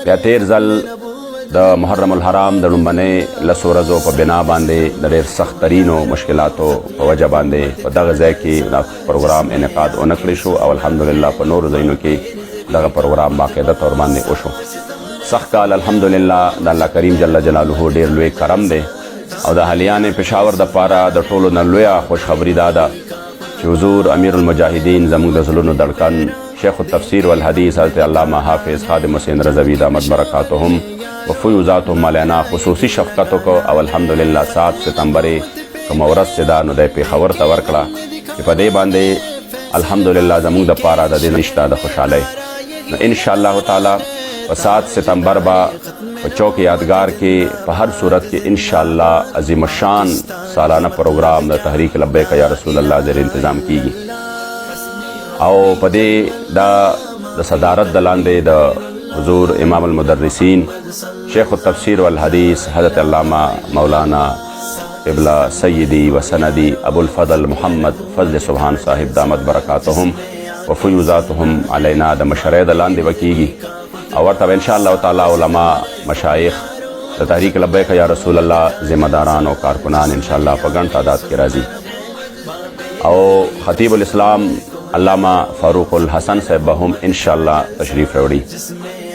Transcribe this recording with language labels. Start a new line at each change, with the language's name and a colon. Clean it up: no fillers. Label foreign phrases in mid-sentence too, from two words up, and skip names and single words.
Pashto: بیا تیر ځل د محرم الحرام د لومبنۍ 10 ورځو په بنا باندې د ډېر سخت ترینو مشکلاتو په وجه باندې په دغه ځای کې دا پروګرام انعقاد ونه کړی شو او الحمدلله په نورو ځایونو کې دغه پروګرام باقاعده طور باندې وشو. سخت کال الحمدلله د الله کریم
Arabic: جل جلاله
Pashto: ډېر لوی کرم دی او د اهلیان پشاور دپاره د ټولو نه لویه خوشخبري دا ده چې حضور امیر المجاهدین زموږ د زړونو دړکن شیخ التفسیر والحدیث حضرت علامہ حافظ خادم حسین رضوی
Arabic: دامت برکاتهم و فیوزاتهم علینا
Pashto: خصوصي شفقت وکړو او الحمدلله 7 ستمبر کومه ورځ چې دا نو دی پېښور ته ورکړه چې په دې باندې الحمدلله زموږ دپاره د دې نشته د خوشحالۍ. نو
Arabic: انشاءالله تعالی
Pashto: په 7 ستمبر به په چوک یادگار کې په هر صورت کې انشاءالله عظیم الشان سالانه پروګرام د تحریک لبیک یا رسول الله زیر انتظام کیږي او په دې د صدارت د لاندې د حضور امام المدرسین شیخ التفسیر والحدیث حضرت علامہ مولانا قبلہ سیدی و سندی ابو الفضل محمد فضل سبحان صاحب
Arabic: دامت برکاتهم و فیوزاتهم علینا
Pashto: د مشرۍ د لاندې وکیږي او ورته به
Arabic: انشاءالله تعالی
Pashto: علما مشایخ د تحریک لبیک یا رسول الله ذمہ داران او کارکنان انشاءالله په ګڼ تعداد کې راځي او خطیب الاسلام علامہ فاروق الحسن صاحب به هم انشاءالله تشریف راوړي.